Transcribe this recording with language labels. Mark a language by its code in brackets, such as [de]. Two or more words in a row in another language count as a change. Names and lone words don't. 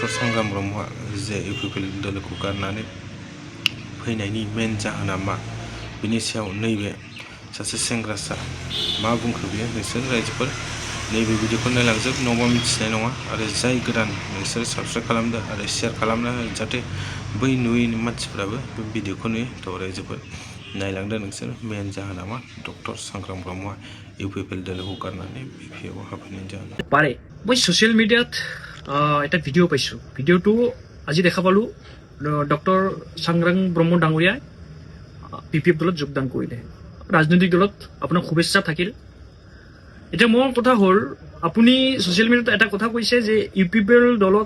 [brx] सांग्राम ब्रह्मआ जे इउपिपिएल दोलोखौ गारनानै फैनायनि मेन जाहोना मा बिनि सायाव नैबे सासे सेंग्रासा मा बुंखो बियो नोंसोर रायजोफोर नैबे भिडिअखौ नायलांजोब नङाबा मिथिनाय नङा आरो जाय गोदान नोंसोर साबस्क्राइब खालामदो आरो शेयार खालामना हो जाहाथे बै नुयै मानसिफ्राबो बे भिडिअखौ नुयो थ' रायजोफोर नायलांदो नोंसोर मेन जाहोना मा डक्टर सांग्राम ब्रह्मआ इउपिपिएल दोलोखौ गारनानै बिपिएफआव हाबफैनायनि जाहोना [as] পাৰে মই ছ'চিয়েল মিডিয়াত এটা ভিডিঅ' পাইছোঁ ভিডিঅ'টো আজি দেখা পালোঁ ডক্টৰ সাংগ্ৰাং ব্ৰহ্ম ডাঙৰীয়াই বিপিএফ দলত যোগদান কৰিলে ৰাজনৈতিক দলত আপোনাৰ শুভেচ্ছা থাকিল এতিয়া মোৰ কথা হ'ল আপুনি ছ'চিয়েল মিডিয়াত এটা কথা কৈছে যে ইউপিপিএল দলত